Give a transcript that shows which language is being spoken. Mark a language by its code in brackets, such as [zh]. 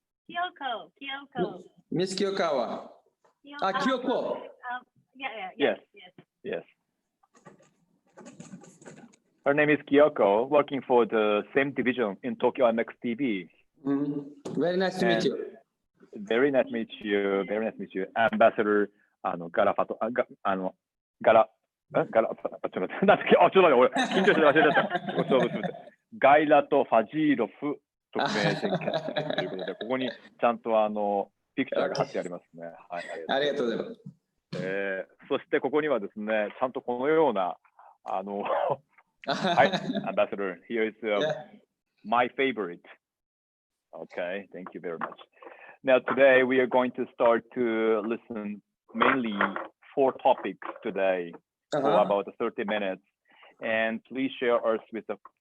[en] Kyoko. Miss Kiyokawa. Kyoko. Kyoko. Yes. Yes. Her name is Kyoko, working for the same division in Tokyo MX TV. Very nice to meet you. Very nice to meet you. Very nice to meet you. [ja] Ambassador ガラファト、ガラ、ちょっと待って、なんだっけ、ちょっと待って、俺、緊張して忘れちゃった。そうガイラとファジーロフ特命全権ということで、ここにちゃんとピクチャーが貼ってありますね。はい、ありがとうございます。そしてここにはですね、ちゃんとこのような、はい、 [en] Ambassador, here is my favorite. Okay, thank you very much. Now today we are going to start to listen mainly 4 topics today for about 30 minutes. And please share us with the...